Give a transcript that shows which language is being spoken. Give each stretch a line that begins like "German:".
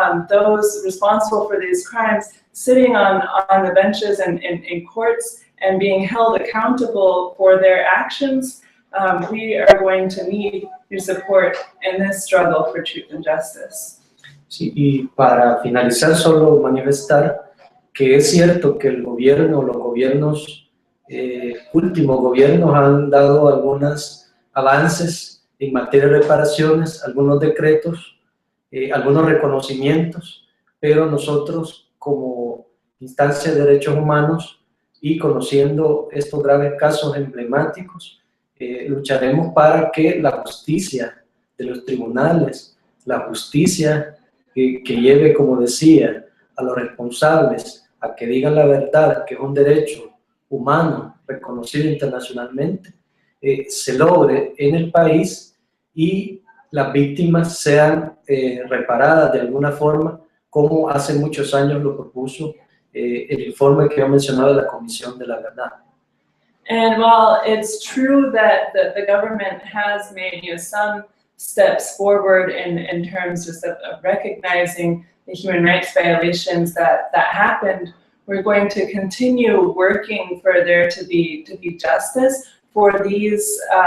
English: those responsible for these crimes sitting on the benches and in courts and being held accountable for their actions, we are going to need your support in this struggle for truth and justice.
Spanish: Sí, y para finalizar, solo manifestar que es cierto que el gobierno, los gobiernos, últimos gobiernos han dado algunos avances en materia de reparaciones, algunos decretos, algunos reconocimientos, pero nosotros como instancia de derechos humanos y conociendo estos graves casos emblemáticos, lucharemos para que la justicia de los tribunales, la justicia que lleve, como decía, a los responsables a que digan la verdad, que es un derecho humano reconocido internacionalmente, se logre en el país y las víctimas sean reparadas de alguna forma, como hace muchos años lo propuso el informe que he mencionado de la Comisión de la Verdad.
English: And while it's true that the government has made some steps forward in terms just of recognizing the human rights violations that happened, we're going to continue working for there to be justice, for these